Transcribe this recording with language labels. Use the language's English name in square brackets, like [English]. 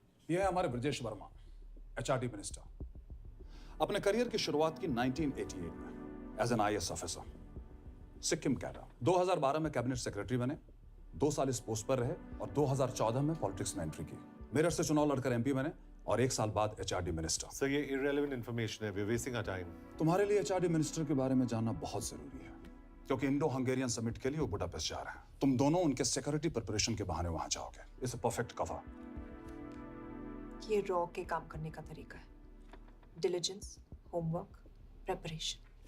[Hindi] ये है हमारे ब्रजेश वर्मा, HRD मिनिस्टर। अपने करियर की शुरुआत की 1988 में as an IAS officer Sikkim cadre. 2012 में कैबिनेट सेक्रेटरी बने, 2 साल इस पोस्ट पर रहे और 2014 में पॉलिटिक्स में एंट्री की। मेरठ से चुनाव लड़कर MP बने और 1 साल बाद HRD मिनिस्टर। सर ये [English] irrelevant information [Hindi] है, [English] we're wasting our time. [Hindi] तुम्हारे लिए HRD मिनिस्टर के बारे में जानना बहुत जरूरी है, क्योंकि इंडो हंगेरियन समिट के लिए वो बुडापेस्ट जा रहे हैं। तुम दोनों उनके सिक्योरिटी प्रिपरेशन के बहाने वहां जाओगे। [English] It's a perfect cover. [Hindi] ये रॉ के काम करने का तरीका है। Diligence, homework, preparation.